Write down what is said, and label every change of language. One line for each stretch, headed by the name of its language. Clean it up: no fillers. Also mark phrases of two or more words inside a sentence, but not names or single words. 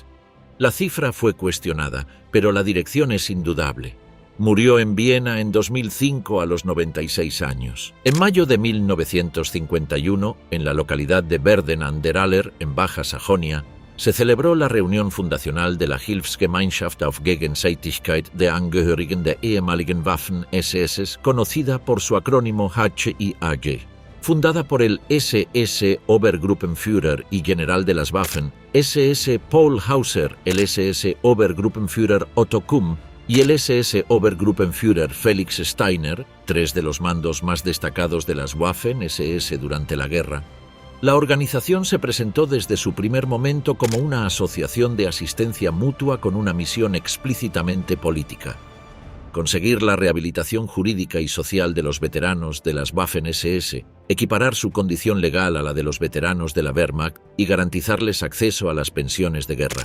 Spanish: La cifra fue cuestionada, pero la dirección es indudable. Murió en Viena en 2005 a los 96 años. En mayo de 1951, en la localidad de Werden an der Aller, en Baja Sajonia, se celebró la reunión fundacional de la Hilfsgemeinschaft auf Gegenseitigkeit der Angehörigen der ehemaligen Waffen-SS, conocida por su acrónimo HIAG. Fundada por el SS Obergruppenführer y general de las Waffen, SS Paul Hauser, el SS Obergruppenführer Otto Kumm y el SS Obergruppenführer Felix Steiner, tres de los mandos más destacados de las Waffen-SS durante la guerra, la organización se presentó desde su primer momento como una asociación de asistencia mutua con una misión explícitamente política: conseguir la rehabilitación jurídica y social de los veteranos de las Waffen-SS, equiparar su condición legal a la de los veteranos de la Wehrmacht y garantizarles acceso a las pensiones de guerra.